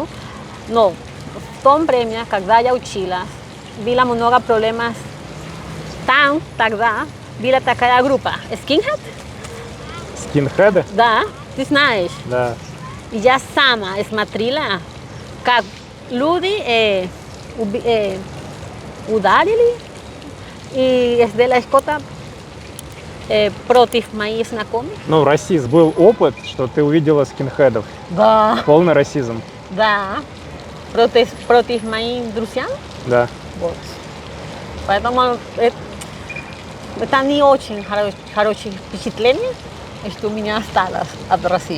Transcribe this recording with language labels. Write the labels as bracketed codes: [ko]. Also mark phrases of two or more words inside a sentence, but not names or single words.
[ru] Но в том время, когда я училась, было много проблемов там, тогда, была такая группа. Skinhead? Скинхеды? Да, ты знаешь. Да. И я сама смотрела, как люди ударили, и из [es] de la escota [ru] Против моих знакомых. Ну, расизм. Был опыт, что ты увидела скинхедов. Да. Полный расизм. Да. Против моих друзей. Да. Вот. Поэтому это не очень хорошее впечатление, что у меня осталось от России.